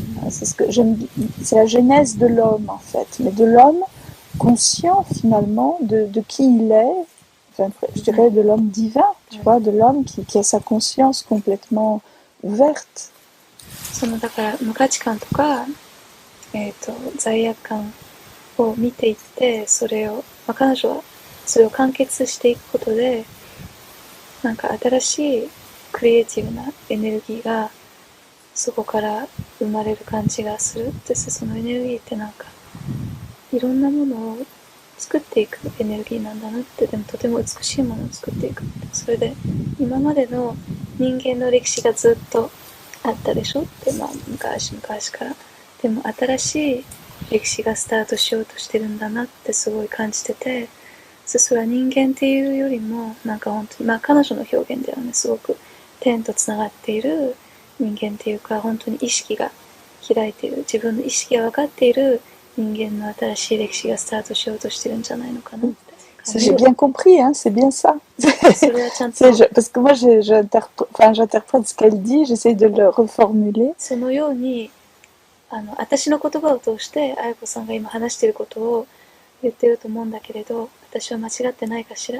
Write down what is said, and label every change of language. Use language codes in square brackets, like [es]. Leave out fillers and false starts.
[fr] C'est ce que j'aime, c'est la genèse de l'homme en fait, mais de l'homme conscient finalement de qui il est, enfin, je dirais de l'homme divin, tu vois, de l'homme qui a sa conscience complètement ouverte. [ja] そのだから無価値観とか、罪悪感を見ていって、それを、彼女はそれを完結していくことで、なんか新しいクリエイティブなエネルギーがそこから生まれる感じがする。で、そのエネルギーってなんかいろんなものを作っていくエネルギーなんだなって、でもとても美しいものを作っていくって、それで今までの人間の歴史がずっとあったでしょって、昔から。でも新しい歴史がスタートしようとしてるんだなってすごい感じてて、それは人間っていうよりもなんか本当に彼女の表現ではね、すごく天とつながっている人間っていうか、本当に意識が開いている、自分の意識が分かっている人間の新しい歴史がスタートしようとしてるんじゃないのかなって [fr] J'ai bien compris, hein, c'est bien ça. Parce que moi, j'interprète ce qu'elle dit, j'essaie de le reformuler. [ja] そのように私の言葉を通して愛子さんが今話していることを言ってると思うんだけれど、私は間違ってないかしら？